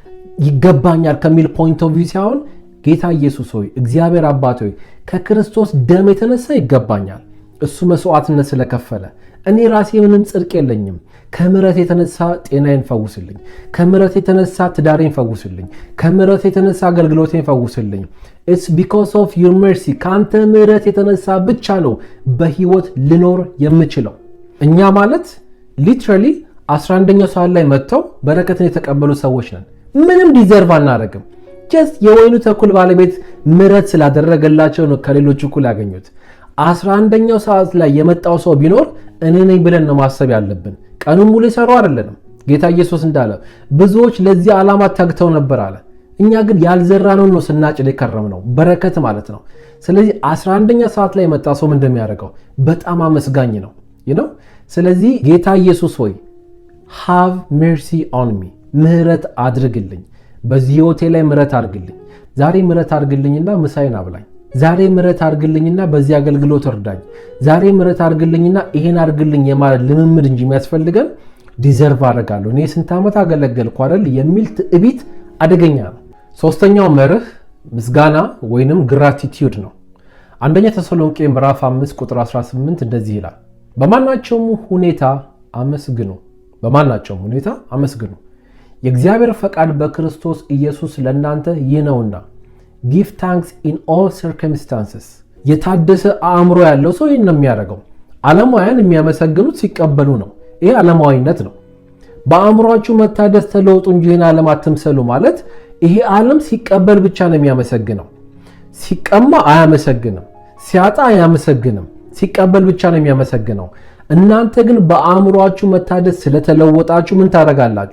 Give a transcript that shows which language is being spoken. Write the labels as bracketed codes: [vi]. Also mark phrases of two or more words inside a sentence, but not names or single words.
[am] ይገባኛል ከሚል [en] point of view [am] ሳይሆን ጌታ ኢየሱስ ሆይ እግዚአብሔር አባት ሆይ ከክርስቶስ ደም የተነሳ ይገባኛል፣ እሱ መስዋዕትነት ስለከፈለ እኔ ራሴ ምንም ጽድቅ የለኝም። ከምሕረት የተነሳ ጤናዬን ፈውስልኝ፣ ከምሕረት የተነሳ ትዳሬን ፈውስልኝ፣ ከምሕረት የተነሳ አገልግሎቴን ፈውስልኝ። [en] it's because of your mercy [am] ካንተ ምሕረት የተነሳ ብቻ ነው በህይወት ልኖር የምችለው። እኛ ማለት ሊትራሊ 11ኛው ሰዓት ላይ መጥተው በረከትን የተቀበሉ ሰዎች ነን። ምንም ዲዘርቭ አናደርግም። ጀስት የወይኑ ተኩል ባለቤት ምሕረት ስላደረገላቸው ነው ከሌሎች እኩል ያገኙት። 11ኛው ሰዓት ላይ የመጣው ሰው ቢኖር እኔ ነኝ ብለን ነው ማሰብ ያለብን። ቀኑን ሙሉ ይሰሩ አይደለም። ጌታ ኢየሱስ እንዳለ ብዙዎች ለዚህ ዓላማ ታግተው ነበር አለ። እኛ ግን ያልዘራነው ነው ስናጭድ የከረምነው በረከት ማለት ነው። ስለዚህ 11ኛ ሰዓት ላይ የመጣ ሰው ምን እንደሚያደርገው በጣም አመስጋኝ ነው [en] you know። [am] ስለዚህ ጌታ ኢየሱስ ሆይ [en] have mercy on me [am] ምሕረት አድርግልኝ፣ በዚህ ህይወቴ ላይ ምሕረት አድርግልኝ። ዛሬ ምሕረት አድርግልኝና ምሳዬን አብላኝ። ዛሬ ምሕረት አድርግልኝና በዚህ አገልግሎት እርዳኝ። ዛሬ ምሕረት አድርግልኝና ይሄን አድርግልኝ የማለት ልምምድ እንጂ የሚያስፈልገን ዲዘርቭ አደርጋለሁ እኔ ስንት ዓመት አገለገልኩ አይደል የሚል ትዕቢት አደገኛ ነው። ሶስተኛው መርህ ምስጋና ወይንም ግራቲቲዩድ ነው። አንደኛ ተሰሎንቄ ምዕራፍ 5 ቁጥር 18 እንደዚህ ይላል፣ በማናቸውም ሁኔታ አመስግኑ፣ በማናቸውም ሁኔታ አመስግኑ፣ የእግዚአብሔር ፈቃድ በክርስቶስ ኢየሱስ ለእናንተ ይህ ነውና [en] give thanks in all circumstances። [am] የታደሰ አእምሮ ያለው ሰው ይህን ነው የሚያደርገው። ዓለማውያን የሚያመሰግኑት ሲቀበሉ ነው። ይሄ ዓለማዊነት ነው። በአእምሮአችሁ መታደስ ተለውጡ እንጂ ይህን ዓለም አትምሰሉ ማለት ይሄ ዓለም ሲቀበል ብቻ ነው የሚያመሰግነው። ሲቀማ አያመሰግንም፣ ሲያጣ አያመሰግንም፣ ሲቀበል ብቻ ነው የሚያመሰግነው። እናንተ ግን በአእምሮአችሁ መታደስ ስለተለወጣችሁ ምን ታደርጋላችሁ?